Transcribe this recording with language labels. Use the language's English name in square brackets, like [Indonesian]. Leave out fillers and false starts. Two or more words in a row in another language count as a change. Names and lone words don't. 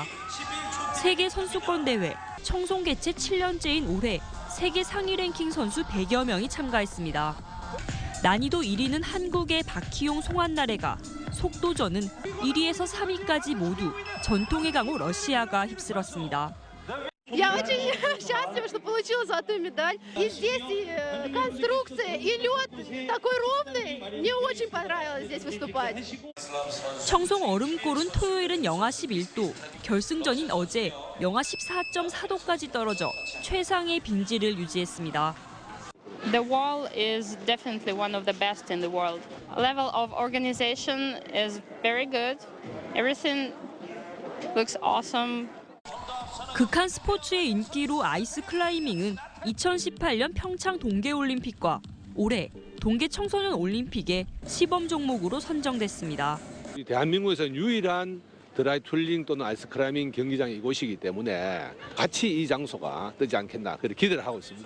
[Korean] 세계 선수권 대회 청송 개최 7년째인 올해 세계 상위 랭킹 선수 100여 명이 참가했습니다. 난이도 1위는 한국의 박희용, 송한나래가, 속도전은 1위에서 3위까지 모두 전통의 강호 러시아가 휩쓸었습니다. [Russian] Я очень счастлива, что получила золотую медаль. И здесь конструкция, и лед такой ровный. Мне очень понравилось здесь выступать. [Korean] 청송 얼음골은 토요일은 영하 11도, 결승전인 어제 영하 14.4도까지 떨어져 최상의 빙지를 유지했습니다. [English] The wall is definitely one of the best in the world. Level of organization is very good. Everything looks awesome. [Korean] 극한 스포츠의 인기로 아이스 클라이밍은 2018년 평창 동계올림픽과 올해 동계 청소년 올림픽의 시범 종목으로 선정됐습니다. 대한민국에서는 유일한 드라이 툴링 또는 아이스 클라이밍 경기장이 이곳이기 때문에 같이 이 장소가 뜨지 않겠나 그렇게 기대를 하고 있습니다.